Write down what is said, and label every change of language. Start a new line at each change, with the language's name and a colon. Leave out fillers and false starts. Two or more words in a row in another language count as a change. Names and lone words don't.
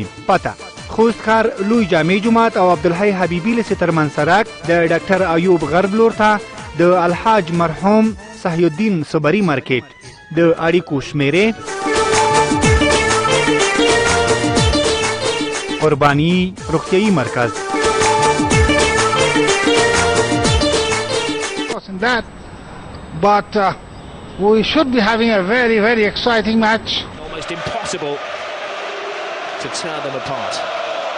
Pashto: پته: خوست ښار لوی جامع جومات او عبدالحی حبیبي لسې ترمنځ سړک، د ډاکټر ایوب غرب لور ته، د الحاج مرحوم صحی الدین صبري مارکیټ، د اړیکو شمیرې قربانی روغتیايي مرکز.
English: That, but we should be having a very, very exciting match. Almost impossible to tear them apart.